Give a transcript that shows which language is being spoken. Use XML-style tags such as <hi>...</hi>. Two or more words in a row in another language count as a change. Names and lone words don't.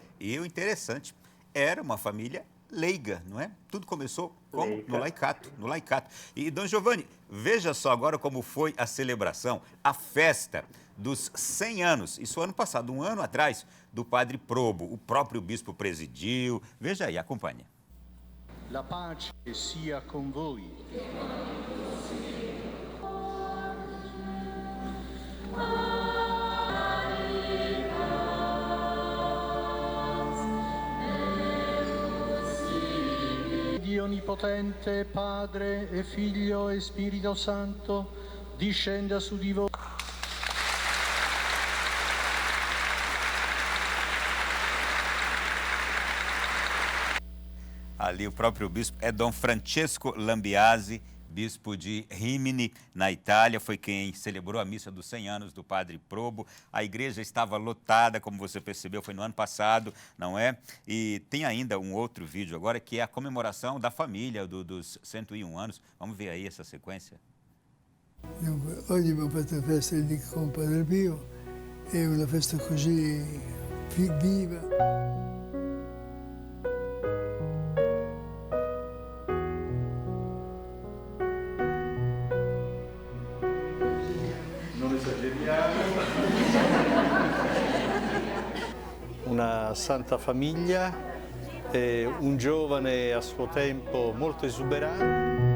<pt>E o interessante, era uma família leiga, não é? Tudo começou como? No laicato. E, Dom Giovanni, veja só agora como foi a celebração, a festa dos 100 anos, isso ano passado, um ano atrás, do Padre Probo. O próprio bispo presidiu. Veja aí, acompanhe.</pt> <it>La pace sia con voi. Dio Onnipotente, Padre e Figlio e Spirito Santo, discenda su di voi.</it> <pt>Ali o próprio bispo é Dom Francesco Lambiase, bispo de Rimini, na Itália, foi quem celebrou a missa dos 100 anos do Padre Probo. A igreja estava lotada, como você percebeu, foi no ano passado, não é? E tem ainda um outro vídeo agora, que é a comemoração da família dos 101 anos. Vamos ver aí essa sequência.</pt> <it>Oggi abbiamo fatto la festa lì con Padre Pio, è una festa così viva. Una santa famiglia, un giovane a suo tempo molto esuberante.</it>